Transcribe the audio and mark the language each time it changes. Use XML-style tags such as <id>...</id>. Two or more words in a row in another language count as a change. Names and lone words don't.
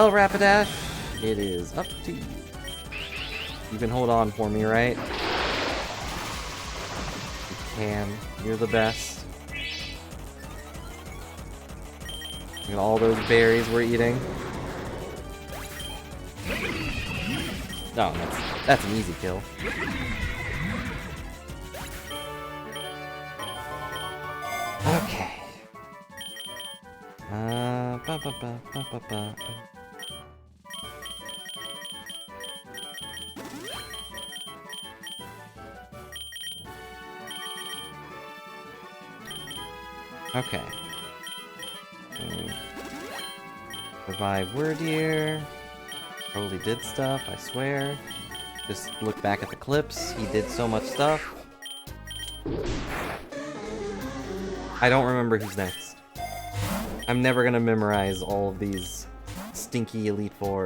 <en>Well, Rapidash, it is up to you. You can hold on for me, right? You can. You're the best. Look at all those berries we're eating. No, that's an easy kill. Okay. Ba ba ba ba ba ba. Okay. Revive Wordier. Totally did stuff, I swear. Just look back at the clips. He did so much stuff. I don't remember who's next. I'm never gonna memorize all of these stinky Elite Four.</en>